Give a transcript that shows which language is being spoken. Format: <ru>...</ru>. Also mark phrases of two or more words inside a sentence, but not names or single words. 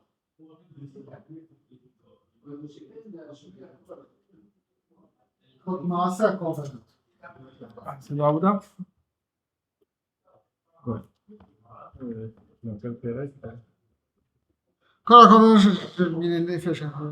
<he>מעשה הקורבנות.</he> <fr>C'est dans Aouda? Ouais. Dans quel pérec?</fr> <he>כל הקורבנות של מיני נפש.</he>